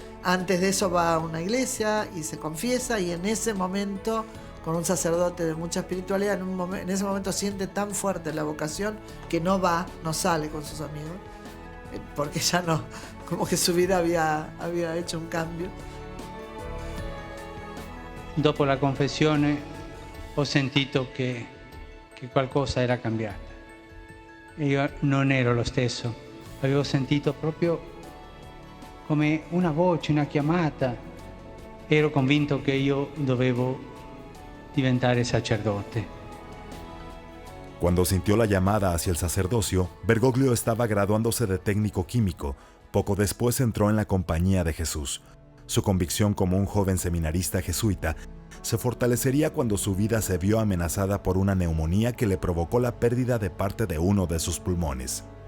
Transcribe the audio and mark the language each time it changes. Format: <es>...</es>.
<es>Antes de eso va a una iglesia y se confiesa, y en ese momento, con un sacerdote de mucha espiritualidad, en ese momento siente tan fuerte la vocación que no sale con sus amigos, porque ya no, como que su vida había hecho un cambio.</es> <it>Dopo la confessione ho sentito che qualcosa era cambiata. Io non ero lo stesso, avevo sentito proprio come una voce, una chiamata. Ero convinto che io dovevo diventare sacerdote.</it> <es>Cuando sintió la llamada hacia el sacerdocio, Bergoglio estaba graduándose de técnico químico. Poco después entró en la Compañía de Jesús. Su convicción como un joven seminarista jesuita se fortalecería cuando su vida se vio amenazada por una neumonía que le provocó la pérdida de parte de uno de sus pulmones.</es>